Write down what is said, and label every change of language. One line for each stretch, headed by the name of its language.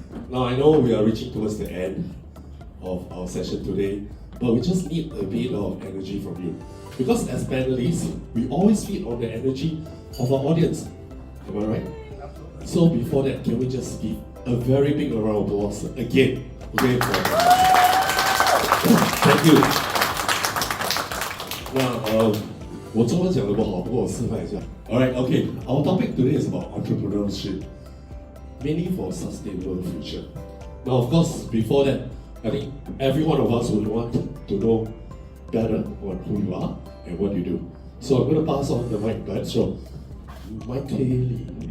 English: Now I know we are reaching towards the end of our session today, but we just need a bit of energy from you. Because as panelists, we always feed on the energy of our audience. Am I right? So before that, can we just give a very big round of applause again? Okay? Thank you.
Chinese: Now, 我中文讲得不好，不过我示范一下。
English: Alright, okay. Our topic today is about entrepreneurship, mainly for a sustainable future. Now, of course, before that, I think every one of us would want to know better on who you are and what you do. So I'm going to pass on the mic back. So, Michele.